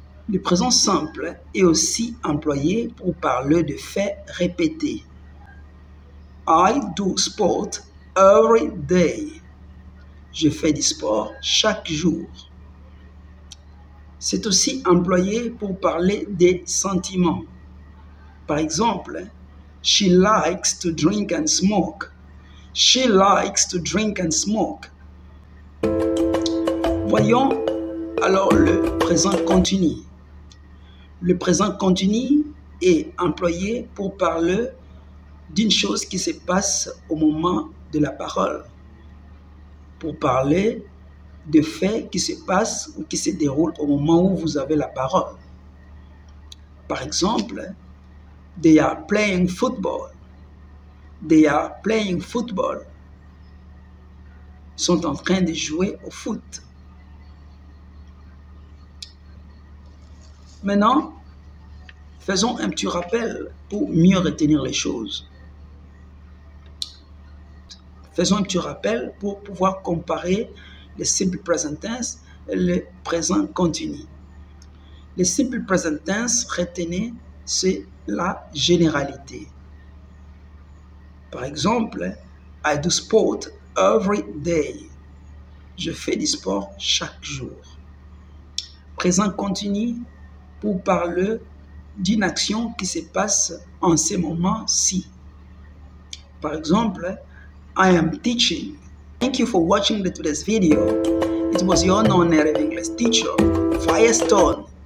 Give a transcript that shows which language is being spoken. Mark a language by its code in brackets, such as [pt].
[fr] Le présent simple est aussi employé pour parler de faits répétés. I do sport every day. Je fais du sport chaque jour. C'est aussi employé pour parler des sentiments. [en] Par exemple, she likes to drink and smoke. She likes to drink and smoke. [fr] Voyons alors le présent continu. Le présent continu est employé pour parler d'une chose qui se passe au moment de la parole. Pour parler de faits qui se passent ou qui se déroulent au moment où vous avez la parole. [en] Par exemple, they are playing football. They are playing football. [fr] Ils sont en train de jouer au foot. Maintenant, faisons un petit rappel pour mieux retenir les choses. Faisons un petit rappel pour pouvoir comparer le simple present tense et le présent continu. Le simple present tense, retenez, c'est la généralité. [en] Par exemple, I do sport every day. [fr] Je fais du sport chaque jour. Présent continu pour parler d'une action qui se passe en ce moment-ci. [en] Par exemple, I am teaching. Thank you for watching today's video. It was your non-native English teacher, Firestone.